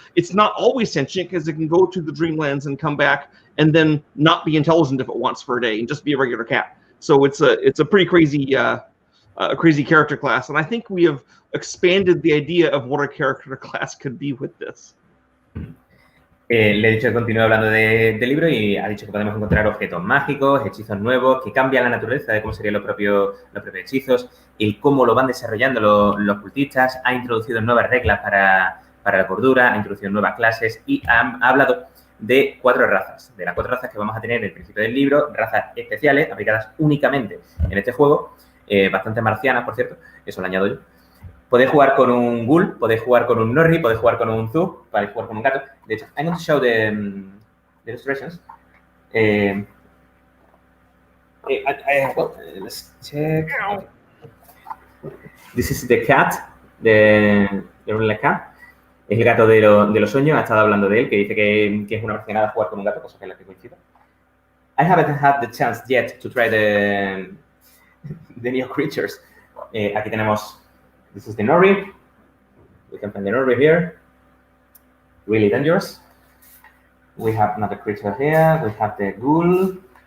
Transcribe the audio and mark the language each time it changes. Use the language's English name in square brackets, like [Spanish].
[English] It's not always sentient because it can go to the Dreamlands and come back and then not be intelligent if it wants for a day and just be a regular cat. So it's a pretty crazy character class, and I think we have expanded the idea of what a character class could be with this. [Spanish] Le he dicho que continúe hablando del libro y ha dicho que podemos encontrar objetos mágicos, hechizos nuevos, que cambian la naturaleza de cómo serían los propios hechizos y cómo lo van desarrollando los cultistas. Ha introducido nuevas reglas para la cordura, ha introducido nuevas clases y ha hablado de 4 razas. De las 4 razas que vamos a tener en el principio del libro, razas especiales aplicadas únicamente en este juego, bastante marcianas, por cierto, eso lo añado yo. Podéis jugar con un ghoul, podéis jugar con un Nori, podéis jugar con un Zug, podéis jugar con un gato. De hecho, [English] I'm going to show the illustrations. Let's check. This is the cat, the Real Cat. [Spanish] Es el gato de los sueños, ha estado hablando de él, que dice que es una marcianada jugar con un gato, cosa que es la que coincide. [English] I haven't had the chance yet to try the new creatures. [Spanish] Aquí tenemos... [English] This is the Nori. We can find the Nori here. Really dangerous. We have another creature here. We have the ghoul.